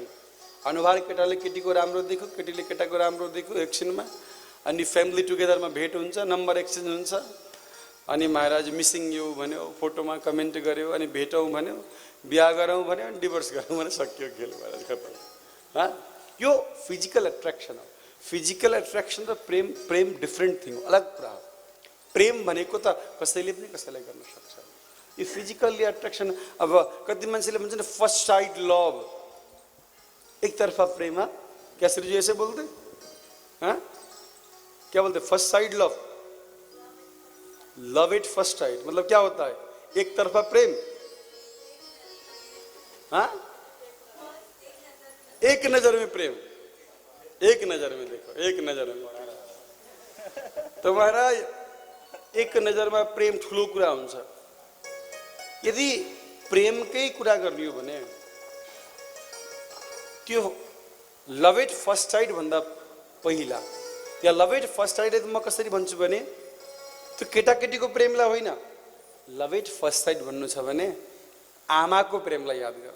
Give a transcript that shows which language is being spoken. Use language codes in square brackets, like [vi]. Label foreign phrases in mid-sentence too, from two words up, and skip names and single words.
[ne] अनुहार केटाले केटीको राम्रो देख्यो, केटीले केटाको राम्रो देख्यो एकछिनमा, अनि [en] family together [ne] भेट हुन्छ, [en] number exchange [ne] हुन्छ, अनि महाराज [en] missing you [ne] भन्यो, फोटोमा कमेन्ट गर्यो, अनि भेटौँ भन्यो, बिहा गरौँ भन्यो, अनि डिभोर्स गरौँ भने सक्यो खेल महाराज, खतम। यो [en] physical attraction [ne] हो। [en] physical attraction [ne] र प्रेम [en] different thing [ne] हो, अलग कुरा हो। प्रेम भनेको त कसैले पनि कसैलाई गर्न सक्छ। यो [en] physically attraction, [ne] अब कति मान्छेले भन्छ नि [en] first side love, [ne] एकतरफा प्रेम। [hi] क्या श्री जी ऐसे बोलते? क्या बोलते? [en] first side love, love it first side, [hi] मतलब क्या होता है? एक तरफा प्रेम। एक नजर में प्रेम, एक नजर में देखो, एक नजर में। [ne] तो महाराज एक नजर में प्रेम ठुलो कुरा हुन्छ। यदि प्रेमकै कुरा गर्ने हो भने त्यो [en] love it first side [ne] भन्दा पहिला, या [en] love it first side [ne] म कसरी भन्छु भने त्यो केटाकेटीको प्रेमलाई होइन, [en] love it first side [ne] भन्नु छ भने आमाको प्रेमलाई याद गरौँ।